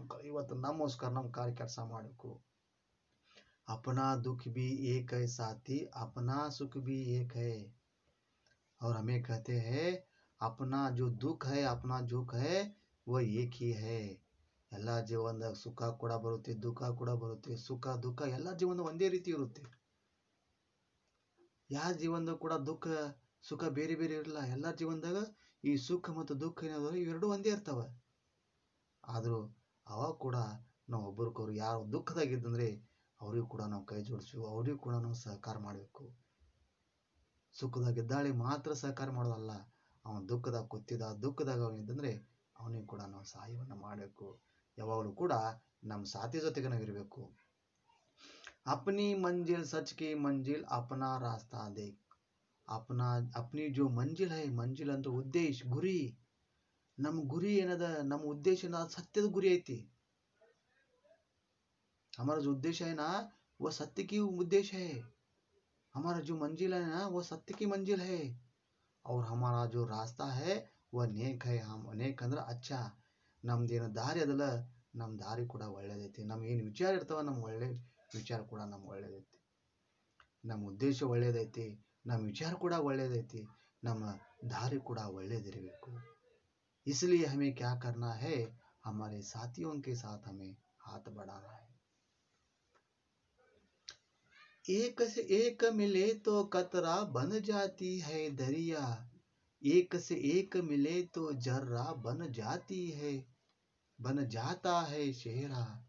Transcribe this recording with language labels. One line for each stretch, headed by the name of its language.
Kannada: ಇವತ್ತು ನಮ್ಮಗೋಸ್ಕರ ನಮ್ಮ ಕಾರ್ಯ ಕೆಲಸ ಮಾಡಬೇಕು.
Hindi: अपना दुख भी एक है साथी, अपना सुख भी एक है. और हमें कहते हैं अपना जो दुख है, अपना दुख है वो एक ही है.
Kannada: ಎಲ್ಲ ಜೀವನದಾಗ ಸುಖ ಕೂಡ ಬರುತ್ತೆ, ದುಃಖ ಕೂಡ ಬರುತ್ತೆ. ಸುಖ ದುಃಖ ಎಲ್ಲ ಜೀವನದಾಗ ಒಂದೇ ರೀತಿ ಇರುತ್ತೆ. ಯಾವ ಜೀವನದಾಗ ಕೂಡ ದುಃಖ ಸುಖ ಬೇರೆ ಬೇರೆ ಇರಲ್ಲ. ಎಲ್ಲ ಜೀವನದಾಗ ಈ ಸುಖ ಮತ್ತು ದುಃಖ ಏನಾದ್ರು ಇವೆರಡು ಒಂದೇ ಇರ್ತಾವ. ಆದರೂ ಅವಾಗ ಕೂಡ ನಾವು ಒಬ್ಬರಿಗೊಬ್ರು ಯಾರು ದುಃಖದಾಗಿದ್ದಂದ್ರೆ ಅವ್ರಿಗೂ ಕೂಡ ನಾವು ಕೈ ಜೋಡಿಸ್ಬೇಕು, ಅವ್ರಿಗೂ ಕೂಡ ನಾವು ಸಹಕಾರ ಮಾಡಬೇಕು. ಸುಖದಾಗಿದ್ದಾಳೆ ಮಾತ್ರ ಸಹಕಾರ ಮಾಡೋದಲ್ಲ, ಅವನ ದುಃಖದಾಗ ದುಃಖದಾಗ ಅವನಿದ್ದಂದ್ರೆ ಅವನಿಗೆ ಕೂಡ ನಾವು ಸಹಾಯವನ್ನು ಮಾಡಬೇಕು. ಯಾವಾಗಲೂ ಕೂಡ ನಮ್ಮ ಸಾಥಿ ಜೊತೆಗೆ ನಾವು ಇರಬೇಕು.
Hindi: अपनी मंजिल सच की मंजिल, अपना रास्ता देख. अपनी जो मंजिल है,
Kannada: ಮಂಜಿಲ್ ಅಂದ್ರೆ ಉದ್ದೇಶ, ಗುರಿ. ನಮ್ಮ ಗುರಿ ಏನದ, ನಮ್ಮ ಉದ್ದೇಶ ಏನದ, ಸತ್ಯದ ಗುರಿ ಐತಿ.
Hindi: हमारा जो उद्देश्य है ना, वो सत्य की उद्देश्य है. हमारा जो मंजिल है ना, वो सत्य की मंजिल है. और हमारा जो रास्ता है वह नेक है. हम नेक
Kannada: ಅಂದ್ರೆ
Hindi: अच्छा.
Kannada: ನಮ್ದೇನು ದಾರಿ ಅದಲ್ಲ, ನಮ್ಮ ದಾರಿ ಕೂಡ ಒಳ್ಳೇದೈತಿ. ನಮ್ಗೇನು ವಿಚಾರ ಇರ್ತಾವ, ನಮ್ಮ ಒಳ್ಳೆ ವಿಚಾರ ಕೂಡ ನಮ್ಗೆ ಒಳ್ಳೇದೈತಿ, ನಮ್ಮ ಉದ್ದೇಶ ಒಳ್ಳೇದೈತಿ, ನಮ್ಮ ವಿಚಾರ ಕೂಡ ಒಳ್ಳೇದೈತಿ, ನಮ್ಮ ದಾರಿ ಕೂಡ ಒಳ್ಳೇದಿರಬೇಕು.
Hindi: इसलिए हमें क्या करना है, हमारे साथियों के साथ हमें हाथ बढ़ाना है. एक से एक मिले तो कतरा बन जाती है दरिया, एक से एक मिले तो जर्रा बन जाती है, बन जाता है शेरा.